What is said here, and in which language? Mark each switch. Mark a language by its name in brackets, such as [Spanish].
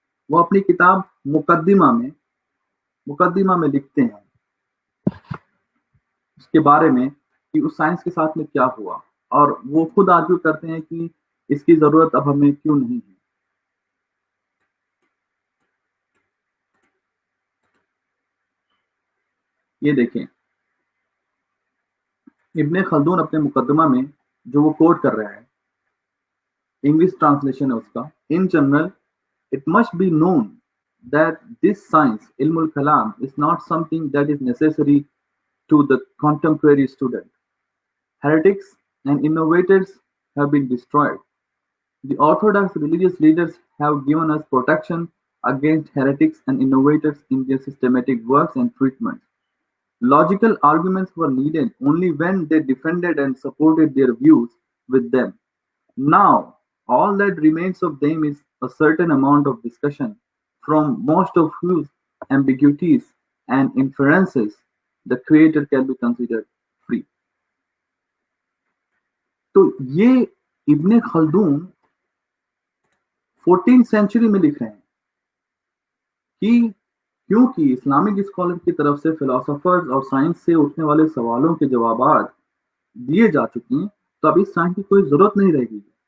[Hindi] वो अपनी किताब मुकद्दिमा में लिखते हैं उसके बारे में कि उस साइंस के साथ में क्या हुआ, और वो खुद आर्ग्यू करते हैं कि इसकी जरूरत अब हमें क्यों नहीं है। ये देखें, इब्ने खल्दून अपने मुकद्दमा में जो वो कोट कर रहा है, इंग्लिश ट्रांसलेशन है उसका। [English] In general it must be known that this science, ilmul kalam, is not something that is necessary to the contemporary student. Heretics and innovators have been destroyed. The orthodox religious leaders have given us protection against heretics and innovators in their systematic works and treatments. Logical arguments were needed only when they defended and supported their views with them. Now, all that remains of them is a certain amount of discussion, from most of whose ambiguities and inferences the creator can be considered free. [Hindi] तो ये इब्ने Khaldun 14th century में लिख रहे हैं कि क्योंकि Islamic scholar की तरफ से फिलोसोफर्स और साइंस से उठने वाले सवालों के जवाब दिए जा चुके हैं, तो अब इस साइंस की कोई जरूरत नहीं रहेगी।